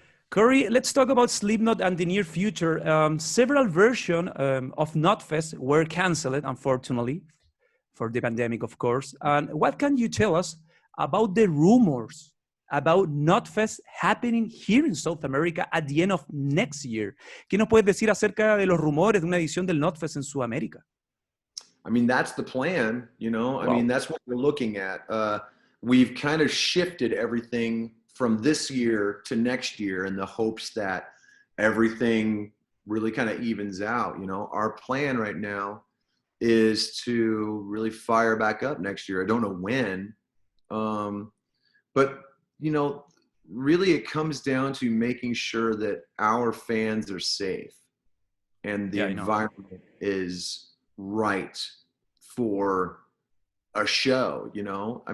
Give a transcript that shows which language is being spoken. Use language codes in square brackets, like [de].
[en] Corey, let's talk about Slipknot and the near future. Several versions of Knotfest were canceled, unfortunately, for the pandemic, of course. And what can you tell us about the rumors about Knotfest happening here in South America at the end of next year? [es] ¿Qué nos puedes decir acerca de los rumores de una edición del Knotfest en Sudamérica? [en] I mean, that's the plan, you know. I mean, that's what we're looking at. We've kind of shifted everything from this year to next year in the hopes that everything really kind of evens out. You know, our plan right now is to really fire back up next year. I don't know when, but, you know, really it comes down to making sure that our fans are safe and the environment is right for a show, you know?